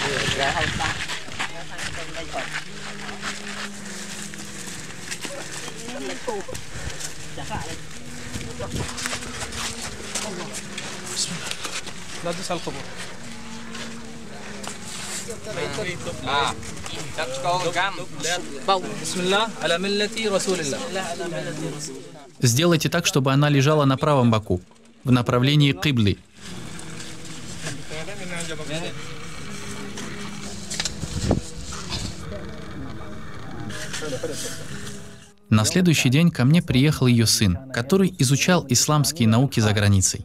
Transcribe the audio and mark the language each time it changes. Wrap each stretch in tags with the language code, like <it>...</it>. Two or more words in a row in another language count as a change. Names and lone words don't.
<ar>لا تدوس على القبور. بسم الله على ملة رسول الله.</ar> <ru>Сделайте так, чтобы она лежала на правом боку, в направлении киблы. На следующий день ко мне приехал ее сын, который изучал исламские науки за границей.</ru>